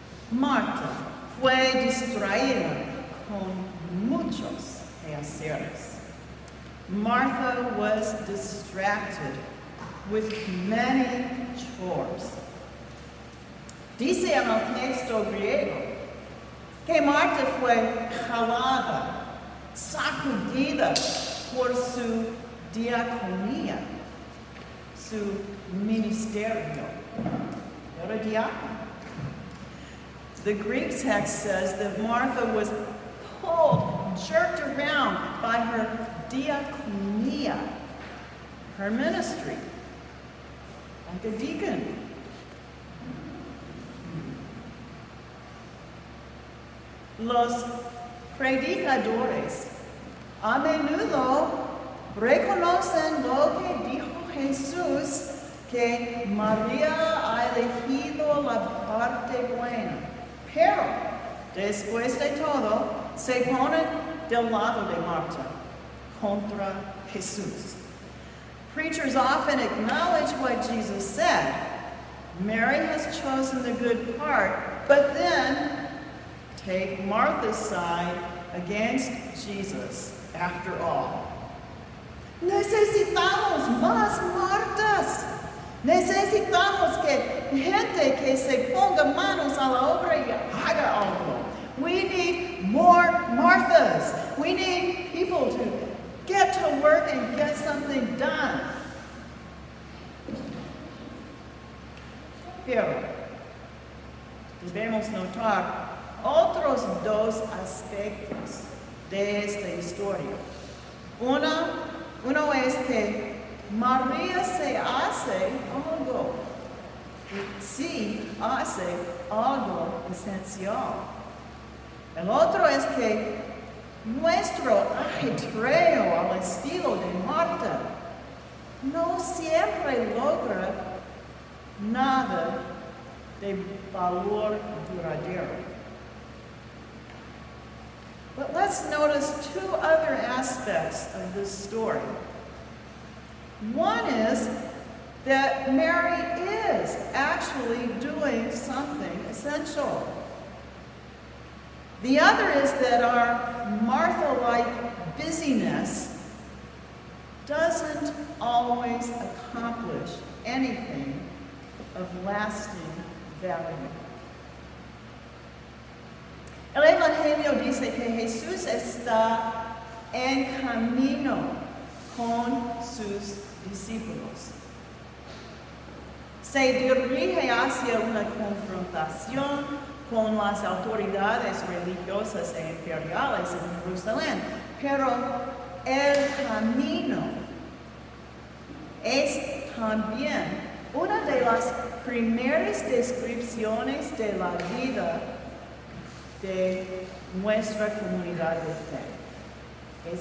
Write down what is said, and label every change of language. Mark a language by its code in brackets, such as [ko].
[es] Marta fue distraída con muchos quehaceres. [en] Martha was distracted with many chores. [es] Dice en el texto griego que Marta fue jalada, sacudida por su diaconía, su ministerio. Era diácono. [en] The Greek text says that Martha was pulled, jerked around by her diaconia, her ministry, like a deacon. [es] Los predicadores a menudo reconocen lo que dijo Jesús, que María ha elegido la parte buena, pero después de todo se ponen del lado de Marta contra Jesús. [en] Preachers often acknowledge what Jesus said. Mary has chosen the good part, but then take Martha's side against Jesus after all. [es] Necesitamos más Martas. Necesitamos que gente que se ponga manos a la obra y haga algo. [en] We need more Marthas. We need people to get to work and get something done. [es] Pero debemos notar otros dos aspectos de esta historia. Uno es que María se hace algo. Sí, hace algo esencial. El otro es que nuestro ajetreo al estilo de Marta no siempre logra nada de valor duradero. [en] But let's notice two other aspects of this story. One is that Mary is actually doing something essential. The other is that our Martha-like busyness doesn't always accomplish anything of lasting value. [es] El Evangelio dice que Jesús está en camino con sus discípulos. Se dirige hacia una confrontación con las autoridades religiosas e imperiales en Jerusalén, pero el camino es también una de las primeras descripciones de la vida de nuestra comunidad de fe.